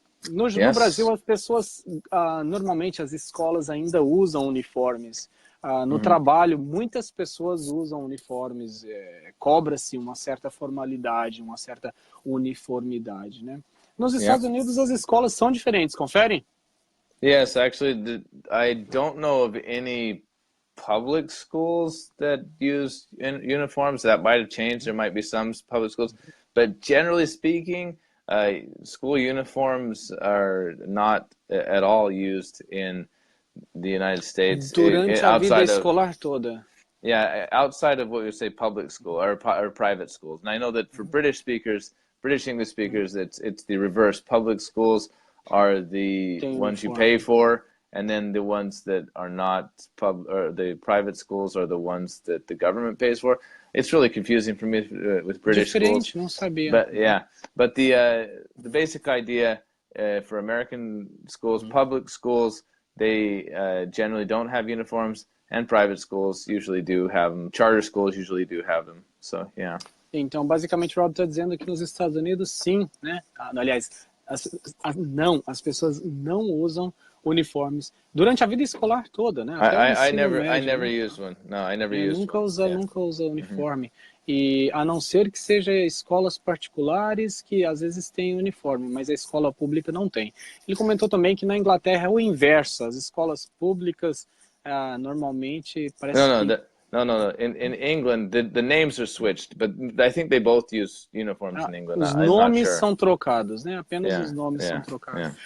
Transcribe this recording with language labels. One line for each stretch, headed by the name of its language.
Portuguese: No Brasil, as pessoas, normalmente as escolas ainda usam uniformes. No trabalho, muitas pessoas usam uniformes, cobra-se uma certa formalidade, uma certa uniformidade, né? Nos Estados Unidos, as escolas são diferentes, confere?
English: Yes, actually, I don't know of any public schools that use uniforms. That might have changed. There might be some public schools, but generally speaking, school uniforms are not at all used in the United States.
Portuguese: Durante a vida escolar toda.
English: Yeah, outside of what we say public school or private schools. And I know that for British English speakers, it's the reverse. Public schools are the ones you pay for, and then the ones that are not the private schools are the ones that the government pays for. It's really confusing for me with British schools.
Portuguese: Não sabia.
English: But the basic idea for American schools, public schools, they generally don't have uniforms, and private schools usually do have them. Charter schools usually do have them. So, yeah.
Portuguese: Então, basicamente, o Rob está dizendo que nos Estados Unidos, sim, né? Aliás, as pessoas não usam uniformes durante a vida escolar toda, né?
English: I never used one. No, I never used one.
Portuguese: Nunca usa uniforme. E a não ser que seja escolas particulares que às vezes têm uniforme, mas a escola pública não tem. Ele comentou também que na Inglaterra é o inverso. As escolas públicas normalmente parece
English: No. In England, the names are switched, but I think they both use uniforms in England.
Portuguese: Os nomes são trocados, né? Apenas os nomes são trocados.